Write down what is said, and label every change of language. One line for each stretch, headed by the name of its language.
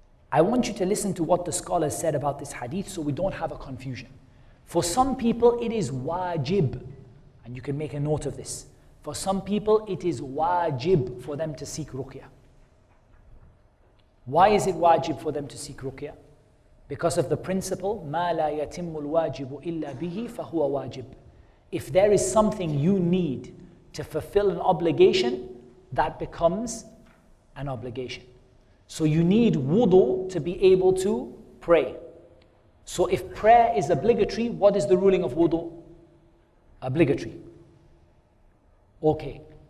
English: I want you to listen to what the scholars said about this hadith so we don't have a confusion. For some people it is wajib, and you can make a note of this. For some people it is wajib for them to seek Ruqyah. Why is it wajib for them to seek Ruqyah? Because of the principle,
Arabic: مَا لَا يَتِمُّ الْوَاجِبُ إِلَّا بِهِ فَهُوَ wajib.
English: If there is something you need to fulfill an obligation, that becomes an obligation. So you need wudu to be able to pray. So if prayer is obligatory, what is the ruling of wudu? Obligatory. Okay.